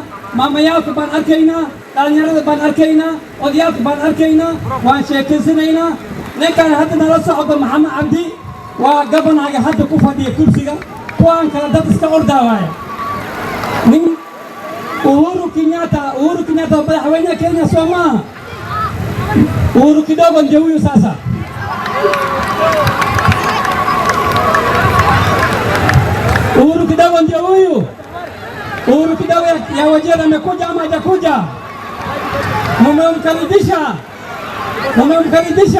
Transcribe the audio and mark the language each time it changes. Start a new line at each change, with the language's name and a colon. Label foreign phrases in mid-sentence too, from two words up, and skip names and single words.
Somali: maamayaalka baan arkaynaa, dhalinyarada baan arkaynaa, odayaalka baan arkaynaa, waan sheekaysanaynaa. ninkan hadda nala socdo Maxamed Cabdi waa gabanaga hadda ku fadhiya kursiga, kuwaan kala dad iska ordaa waaye. nin Uhuru Kenyatta madaxweynaha Kenya soo maaha.
Swahili: Uhuru kidogo ndio huyu sasa. Uhuru kidogo ndio huyu. Uhuru kidogo ya Wajir amekuja ama hajakuja? Mumemkaribisha.